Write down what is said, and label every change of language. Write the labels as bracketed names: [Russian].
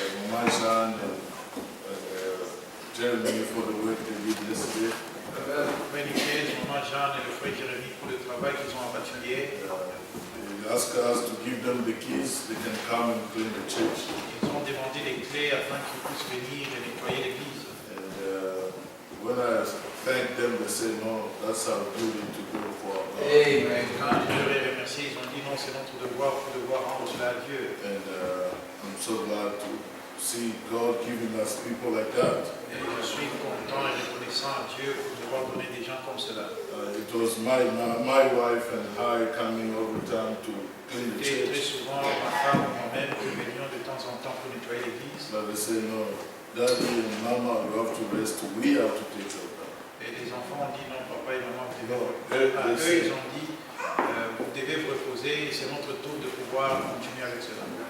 [English] Mama Jean and Jeremy for the work they did yesterday. Many kids, [French] Maman Jeanne et le frère Jérémy pour le travail qu'ils ont abattu hier. [English] They asked us to give them the keys, they can come and clean the church. [French] Ils ont demandé les clés afin qu'ils puissent venir et nettoyer l'église. [English] And when I thanked them, they said, no, that's our duty to do for our God. Amen. [French] Quand je leur ai remercié, ils ont dit non, c'est notre devoir pour devoir rendre cela à Dieu. [English] And I'm so glad to see God giving us people like that. [French] Et je suis content et reconnaissant à Dieu pour devoir donner des gens comme cela. [English] It was my wife and I coming all the time to clean the [French] Et très [English] church. [French] souvent, ma femme et moi-même, nous venions de temps en temps pour nettoyer l'église. [English] But they say, no, Daddy and Mama, you have to rest. We have to take care of them. [French] Et les enfants ont dit non, papa et maman, vous devez [English] No, [French] eux, ils ont dit, vous devez vous reposer, c'est notre tour de pouvoir continuer avec cela.